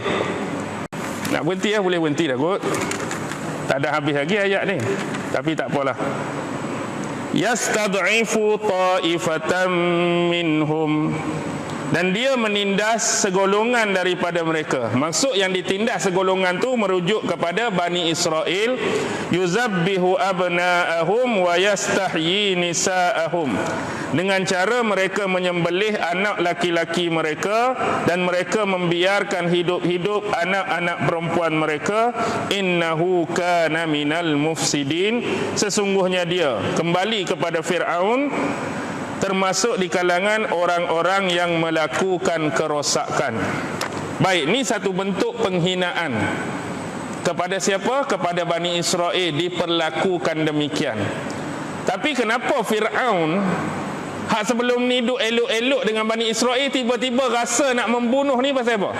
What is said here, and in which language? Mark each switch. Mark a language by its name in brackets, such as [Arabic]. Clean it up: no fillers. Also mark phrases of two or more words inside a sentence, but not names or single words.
[Malay] Nak berhenti boleh berhenti dah kot. Tak ada habis lagi ayat ni, tapi tak apalah. [Arabic] Yastad'ifu ta'ifatan minhum, [Malay] dan dia menindas segolongan daripada mereka. Maksud yang ditindas segolongan tu merujuk kepada Bani Israel. [Arabic] Yuzabbihu abna'ahum wa yastahyi nisa'ahum, [Malay] dengan cara mereka menyembelih anak laki-laki mereka dan mereka membiarkan hidup-hidup anak-anak perempuan mereka. [Arabic] Innahu kana minal mufsidin, [Malay] sesungguhnya dia, kembali kepada Fir'aun, termasuk di kalangan orang-orang yang melakukan kerosakan. Baik, ni satu bentuk penghinaan. Kepada siapa? Kepada Bani Israel diperlakukan demikian. Tapi kenapa Fir'aun hak sebelum ni duk elok-elok dengan Bani Israel, tiba-tiba rasa nak membunuh ni pasal apa?